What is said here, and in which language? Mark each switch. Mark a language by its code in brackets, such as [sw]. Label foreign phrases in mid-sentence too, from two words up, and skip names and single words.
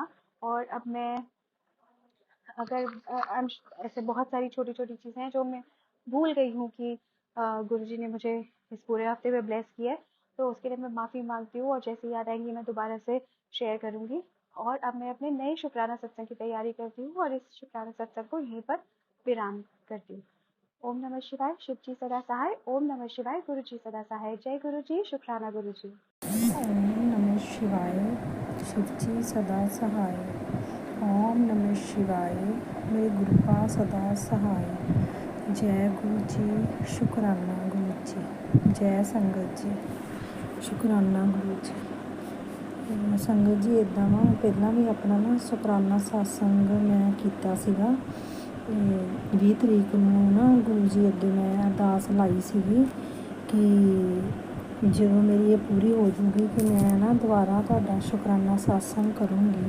[hi] और अब मैं अगर ऐसे बहुत सारी छोटी छोटी चीज़ें हैं जो मैं भूल गई हूँ कि गुरुजी ने मुझे इस पूरे हफ्ते में ब्लेस किया है, तो उसके लिए मैं माफ़ी मांगती हूँ और जैसे याद आएंगी मैं दोबारा से शेयर करूँगी। और अब मैं अपने नए शुक्राना सत्संग की तैयारी करती हूँ और इस शुक्राना सत्संग को यहीं पर विराम करती हूँ। [sa] ओम नमः शिवाय, [hi] शिव जी सदा सहाय। [sa] ओम नमः शिवाय, [hi] गुरु जी सदा सहाय। जय गुरु जी, शुक्राना गुरु जी। [sa] ओम नमः शिवाय, [hi] शिव जी सदा सहाय। [sa] ओम नमः शिवाय, [hi] मेरे गुरुपा सदा सहाय। जय गुरु जी, शुक्राना गुरु जी। जय संगत जी, शुक्राना गुरु जी। [pa] ਸੰਗਤ ਜੀ ਇਦਾਂ ਵਾ ਪਹਿਲਾਂ ਵੀ ਆਪਣਾ ਨਾ ਸ਼ੁਕਰਾਨਾ ਸਤਸੰਗ ਮੈਂ ਕੀਤਾ ਸੀਗਾ। 20 ਤਰੀਕ ਨੂੰ ਨਾ ਗੁਰੂ ਜੀ ਅੱਗੇ ਮੈਂ ਅਰਦਾਸ ਲਾਈ ਸੀਗੀ ਕਿ ਜਦੋਂ ਮੇਰੀ ਇਹ ਪੂਰੀ ਹੋ ਜੂਗੀ ਕਿ ਮੈਂ ਨਾ ਦੁਬਾਰਾ ਤੁਹਾਡਾ ਸ਼ੁਕਰਾਨਾ ਸਤਸੰਗ ਕਰੂੰਗੀ।